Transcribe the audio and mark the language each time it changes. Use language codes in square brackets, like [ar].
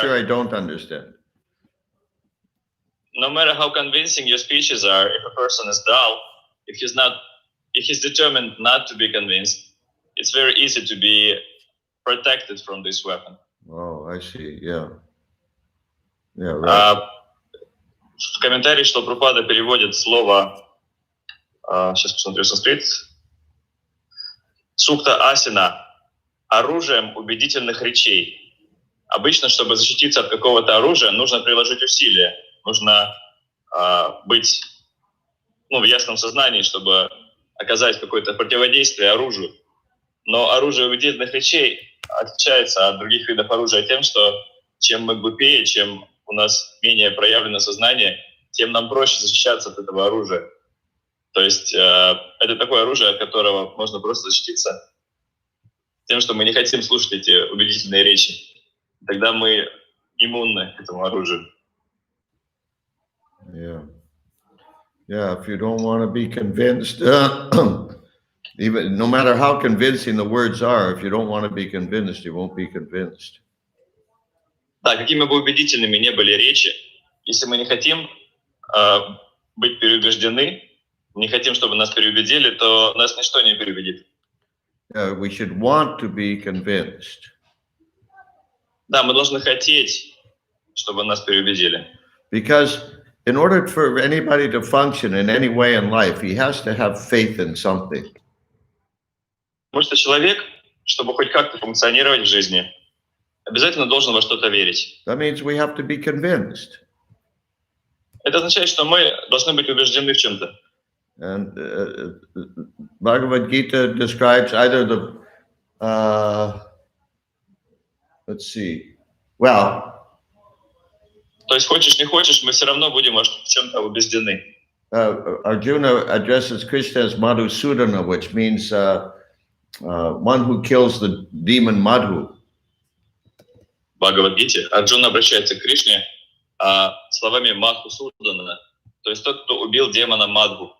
[en] sure I don't understand. no matter how convincing your speeches are, if a person is dull, if he's determined not to be convinced, it's very easy to be protected from this weapon. Oh, I see. Yeah. Yeah, right. [ru] В комментарии, что Прабхупада переводит слово, сейчас посмотрю санскрит, сукта асина, оружием убедительных речей. Обычно, чтобы защититься от какого-то оружия, нужно приложить усилия, нужно быть в ясном сознании, чтобы оказать какое-то противодействие оружию. Но оружие убедительных речей отличается от других видов оружия тем, что чем мы глупее, чем у нас менее проявлено сознание, тем нам проще защищаться от этого оружия. То есть это такое оружие, от которого можно просто защититься тем, что мы не хотим слушать эти убедительные речи. Тогда мы иммунны к этому оружию. [en] Yeah. Yeah, if you don't want to be convinced, even no matter how convincing the words are, if you don't want to be convinced, you won't be convinced. [ru] Да, какими бы убедительными ни были речи, если мы не хотим быть переубеждены, не хотим, чтобы нас переубедили, то нас ничто не переубедит. [en] We should want to be convinced. [ru] Да, мы должны хотеть, чтобы нас переубедили. [en] Because in order for anybody to function in any way in life, he has to have faith in something. [ru] Потому что человек, чтобы хоть как-то функционировать в жизни, обязательно должен во что-то верить. [en] That means we have to be convinced. [ru] Это означает, что мы должны быть убеждены в чем-то. [en] And Bhagavad Gita describes either the, let's see, well. [ru] То есть хочешь не хочешь, мы все равно будем в чем-то убеждены. [en] Arjuna addresses Krishna as Madhusudana, which means one who kills the demon Madhu. [ru] В Бхагавад-гите Арджуна обращается к Кришне словами Мадхусудана, то есть тот, кто убил демона Мадху.